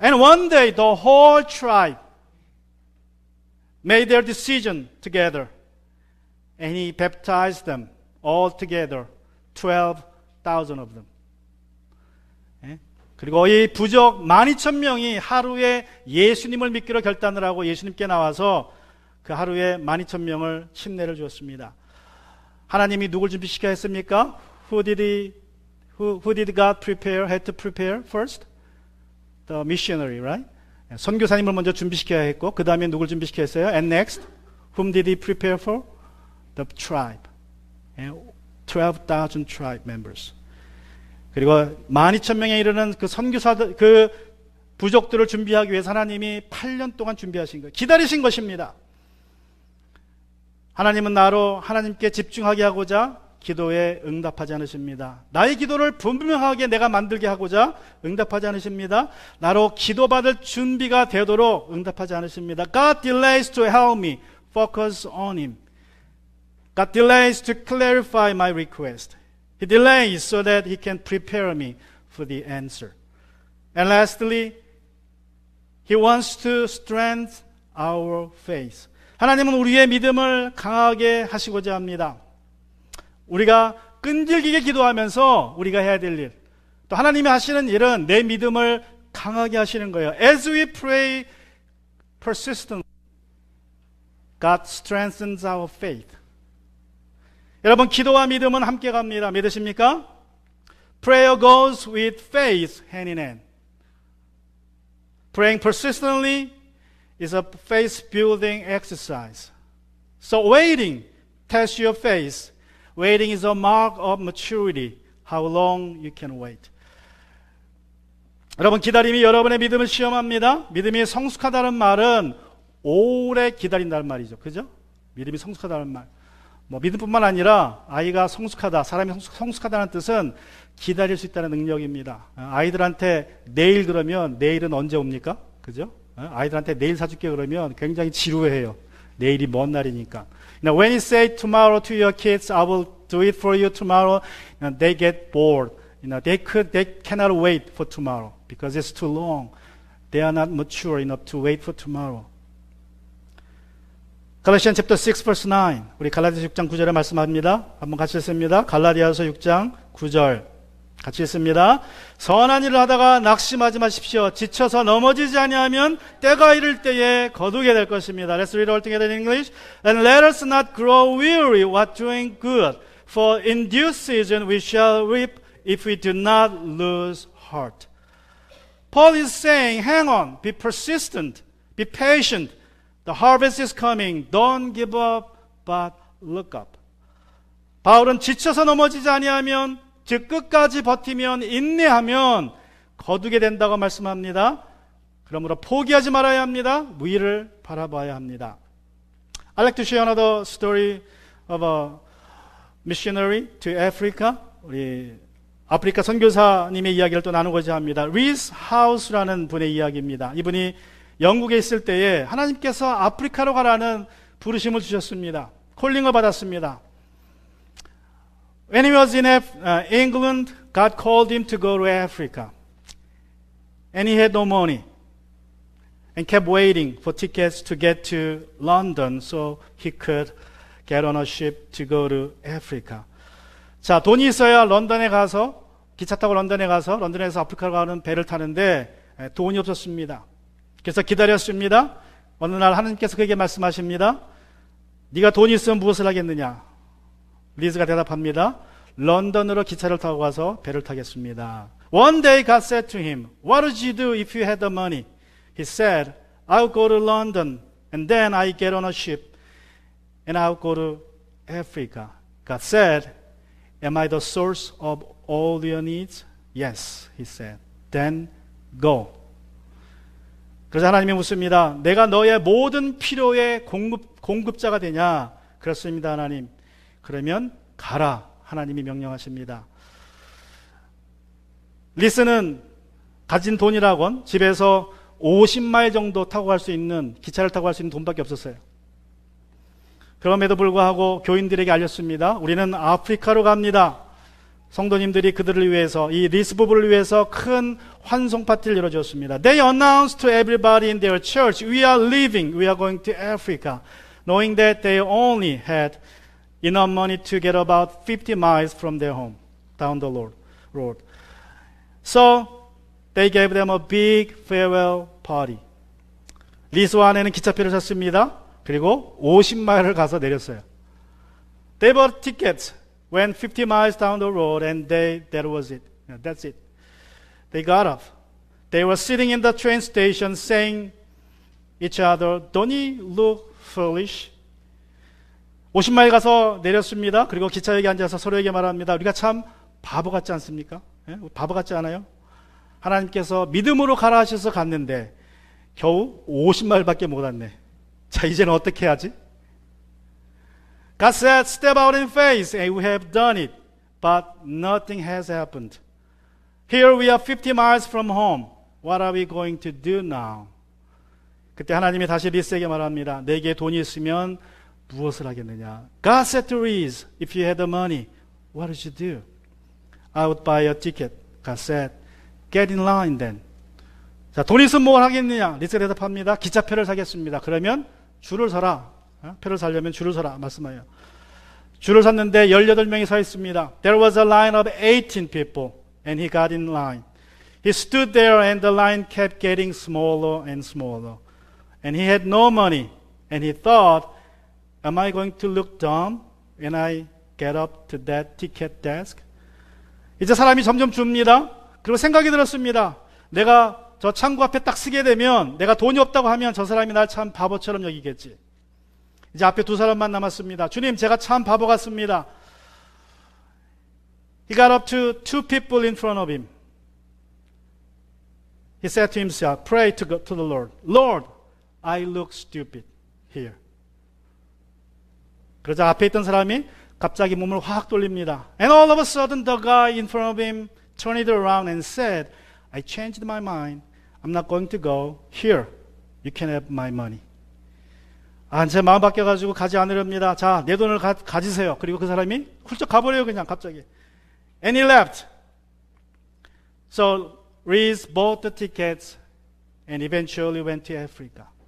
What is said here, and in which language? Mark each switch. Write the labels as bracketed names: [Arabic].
[English] And one day the whole tribe made their decision together. And he baptized them all together, 12,000 of them. [Korean] 그리고 이 부족 12,000명이 하루에 예수님을 믿기로 결단을 하고 예수님께 나와서 그 하루에 12,000명을 침례를 주었습니다. 하나님이 누굴 준비시켜야 했습니까? [English] Who did God prepare, had to prepare first? The missionary, right? [Korean] 선교사님을 먼저 준비시켜야 했고 그 다음에 누굴 준비시켜야 했어요? [English] And next, whom did he prepare for? The tribe. 12,000 tribe members. [Korean] 그리고 12,000명에 이르는 그 선교사들, 그 부족들을 준비하기 위해서 하나님이 8년 동안 준비하신 거예요. 기다리신 것입니다. 하나님은 나로 하나님께 집중하게 하고자 기도에 응답하지 않으십니다. 나의 기도를 분명하게 내가 만들게 하고자 응답하지 않으십니다. 나로 기도받을 준비가 되도록 응답하지 않으십니다. [English] God delays to help me focus on Him. God delays to clarify my request. He delays so that He can prepare me for the answer. And lastly, He wants to strengthen our faith. [Korean] 하나님은 우리의 믿음을 강하게 하시고자 합니다. 우리가 끈질기게 기도하면서 우리가 해야 될 일, 또 하나님이 하시는 일은 내 믿음을 강하게 하시는 거예요. [English] As we pray persistently, God strengthens our faith. [Korean] 여러분, 기도와 믿음은 함께 갑니다. 믿으십니까? [English] Prayer goes with faith hand in hand. Praying persistently is a faith-building exercise. So waiting tests your faith. Waiting is a mark of maturity. How long you can wait. [Korean] 여러분, 기다림이 여러분의 믿음을 시험합니다. 믿음이 성숙하다는 말은 오래 기다린다는 말이죠. 그죠? 믿음이 성숙하다는 말. 믿음뿐만 아니라 아이가 성숙하다, 사람이 성숙하다는 뜻은 기다릴 수 있다는 능력입니다. 아이들한테 내일 그러면 내일은 언제 옵니까? 그죠? 아이들한테 내일 사줄게 그러면 굉장히 지루해요. 내일이 먼 날이니까. [English] When you say tomorrow to your kids, I will do it for you tomorrow, they get bored. They cannot wait for tomorrow because it's too long. They are not mature enough to wait for tomorrow. 갈라디아 chapter 6 verse 9. [Korean] 우리 갈라디아서 6장 9절에 말씀합니다. 한번 같이 읽습니다. 갈라디아서 6장 9절. 같이 읽습니다. 선한 일을 하다가 낙심하지 마십시오. 지쳐서 넘어지지 아니하면 때가 이를 때에 거두게 될 것입니다. [English] Let's read all together in English. And let us not grow weary while doing good, for in due season we shall reap if we do not lose heart. Paul is saying, hang on, be persistent, be patient. The harvest is coming. Don't give up, but look up. [Korean] 바울은 지쳐서 넘어지지 아니하면, 즉 끝까지 버티면, 인내하면 거두게 된다고 말씀합니다. 그러므로 포기하지 말아야 합니다. 위를 바라봐야 합니다. [English] I'd like to share another story of a missionary to Africa. [Korean] 우리 아프리카 선교사님의 이야기를 또 나누고자 합니다. 리스 하우스라는 분의 이야기입니다. 이분이 영국에 있을 때에 하나님께서 아프리카로 가라는 부르심을 주셨습니다. 콜링을 받았습니다. [English] When he was in England, God called him to go to Africa. And he had no money. And kept waiting for tickets to get to London so he could get on a ship to go to Africa. [Korean] 자, 돈이 있어야 런던에 가서 기차 타고 런던에 가서 런던에서 아프리카로 가는 배를 타는데 돈이 없었습니다. 그래서 기다렸습니다. 어느 날 하나님께서 그에게 말씀하십니다. 네가 돈이 있으면 무엇을 하겠느냐? 리즈가 대답합니다. 런던으로 기차를 타고 가서 배를 타겠습니다. [English] One day God said to him, What would you do if you had the money? He said, I'll go to London and then I get on a ship and I'll go to Africa. God said, Am I the source of all your needs? Yes, he said. Then go. [Korean] 그래서 하나님이 묻습니다. 내가 너의 모든 필요의 공급자가 되냐? 그렇습니다, 하나님. 그러면 가라. 하나님이 명령하십니다. 리스는 가진 돈이라곤 집에서 50마일 정도 타고 갈 수 있는, 기차를 타고 갈 수 있는 돈밖에 없었어요. 그럼에도 불구하고 교인들에게 알렸습니다. 우리는 아프리카로 갑니다. 성도님들이 그들을 위해서, 이 리스 부부를 위해서 큰 환송 파티를 열어주었습니다. [English] They announced to everybody in their church, we are leaving, we are going to Africa, knowing that they only had enough money to get about 50 miles from their home, down the road. So, they gave them a big farewell party. [Korean] 리스와 아내는 기차표를 샀습니다. 그리고 50마일을 가서 내렸어요. [English] They bought tickets, went 50 miles down the road, and that was it. That's it. They got off. They were sitting in the train station saying each other, Don't you look foolish? [Korean] 50마일 가서 내렸습니다. 그리고 기차역에 앉아서 서로에게 말합니다. 우리가 참 바보 같지 않습니까? 바보 같지 않아요? 하나님께서 믿음으로 가라 하셔서 갔는데 겨우 50마일밖에 못 왔네. 자, 이제는 어떻게 하지? [English] God said, step out in faith, and we have done it, but nothing has happened. Here we are 50 miles from home. What are we going to do now? [Korean] 그때 하나님이 다시 리스에게 말합니다. 내게 돈이 있으면 무엇을 하겠느냐? [English] God said to Reese, if you had the money, what would you do? I would buy a ticket. God said, get in line then. [Korean] 자, 돈 있으면 뭘 하겠느냐? 리스가 대답합니다. 기차표를 사겠습니다. 그러면 줄을 서라. 표를 사려면 줄을 서라 말씀해요. 줄을 섰는데 18명이 서 있습니다. [English] There was a line of 18 people and he got in line. He stood there and the line kept getting smaller and smaller. And he had no money and he thought, am I going to look dumb when I get up to that ticket desk? [Korean] 이제 사람이 점점 줍니다. 그리고 생각이 들었습니다. 내가 저 창구 앞에 딱 쓰게 되면 내가 돈이 없다고 하면 저 사람이 날 참 바보처럼 여기겠지. 이제 앞에 두 사람만 남았습니다. 주님, 제가 참 바보 같습니다. [English] He got up to two people in front of him. He said to himself, pray to the Lord. Lord, I look stupid here. [Korean] 그러자 앞에 있던 사람이 갑자기 몸을 확 돌립니다. [English] And all of a sudden the guy in front of him turned it around and said, I changed my mind. I'm not going to go. Here, you can have my money. [Korean] 제 마음 바뀌어가지고 가지 않으렵니다. 자, 내 돈을 가지세요. 그리고 그 사람이 훌쩍 가버려요, 그냥 갑자기. [English] And he left. So Reese bought the tickets and eventually went to Africa.